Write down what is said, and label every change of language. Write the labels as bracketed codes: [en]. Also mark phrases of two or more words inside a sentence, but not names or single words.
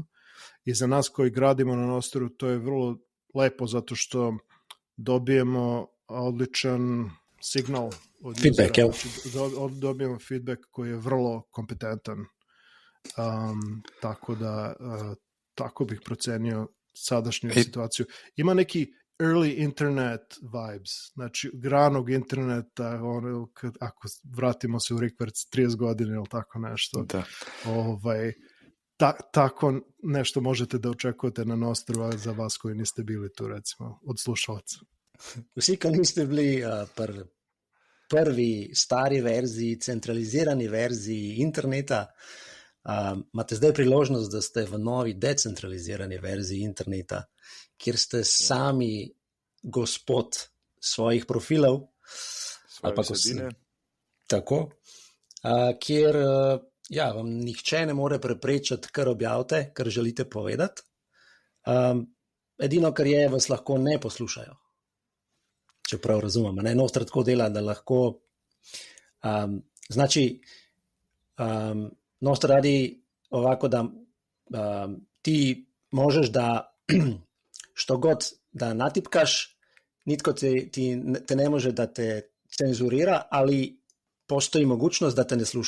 [sr] I za nas koji gradimo na Nosteru to je vrlo lepo zato što dobijemo odličan signal od feedback, usera. Znači, dobijemo feedback koji je vrlo kompetentan. Tako da tako bih procenio sadašnju situaciju. Ima neki [en] early internet vibes, [sr] znači ranog interneta, ako vratimo se u rikverc 30 godina ili tako nešto. Da. Tako nešto možete da očekujete na Nosteru za vas koji niste bili tu, recimo, od slušalaca. [sl] Vsi, ki niste bili prvi stari verziji, centralizirani verziji interneta, imate zdaj priložnost, da ste v novi decentralizirani verziji interneta, kjer ste sami gospod svojih profilov, ali pa tako, kjer vam nihče ne more preprečiti, kar objavite, kar želite povedati. Edino, kar je, vas lahko ne poslušajo. Če prav razumem, ne? Noster tako dela, da lahko [sr] znači Noster radi ovako, da ti možeš da što god da natipkaš, nitko te ne može da te cenzurira, ali postoji mogućnost da te ne sluša.